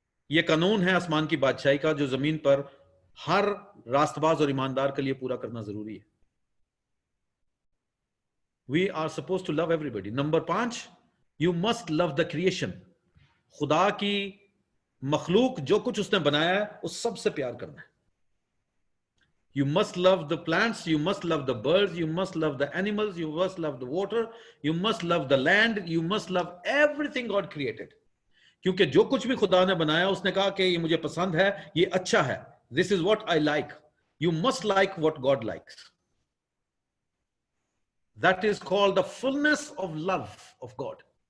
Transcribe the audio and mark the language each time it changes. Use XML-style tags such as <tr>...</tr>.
<hi>ये कानून है आसमान की बादशाही का, जो जमीन पर हर रास्तबाज और ईमानदार के लिए पूरा करना जरूरी है।</hi> <en>We are suppose to love everybody. Number 5, you must love the creation.</en> <hi>खुदा की मखलूक, जो कुछ उसने बनाया है, उस सब से प्यार करना है।</hi> <en>You must love the plants, you must love the birds, you must love the animals, you must love the water, you must love the land, you must love everything God created.</en> <hi>क्योंकि जो कुछ भी खुदा ने बनाया, उसने कहा कि ये मुझे पसंद है, ये अच्छा है.</hi> <en>This is what I like. You must like what God likes. That is called the fullness of love of God.</en>